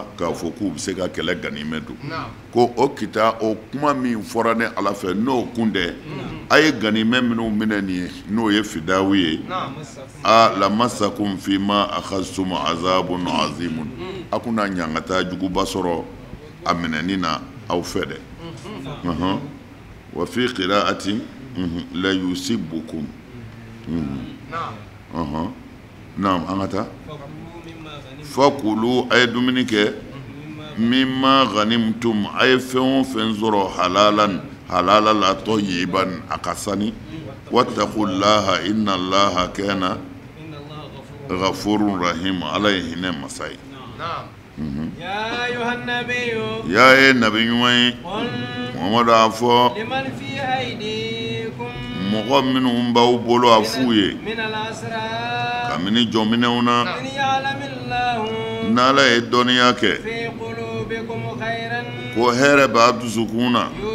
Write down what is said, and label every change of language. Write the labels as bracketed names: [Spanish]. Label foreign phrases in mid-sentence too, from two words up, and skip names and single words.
[Bambara] k'a fɔ k'u bɛ se ka kɛlɛ ganimɛ don ko o kuma min fɔra ne ala fɛ n'o kun tɛ a ye ganimɛ minnu minɛ nin ye n'o ye fidawu ye [Arabic] لمسكم فيما أخذتم عذاب عظيم [Bambara] a kunna ɲangata juguba sɔrɔ a minɛni na aw fɛ dɛ [Arabic] وفي قراءة لا يصيبكم [Bambara] naam an ka taa fakulu a ye dumuni kɛ [Arabic] مما غنمتم [Bambara] a ye fɛn o fɛn sɔrɔ [Arabic] حلالا طيبا [Bambara] a ka sani [Arabic] واتقوا الله إن الله كان غفور رحيم [Bambara] ala ye hinɛ masa ye ya ye nabi ɲuman ye Muhamadu a fɔ mɔgɔ minnu b'aw bolo a f'u ye kabini jɔnminɛw na n'ala ye dɔnniya kɛ ko hɛrɛ b'a dusukun na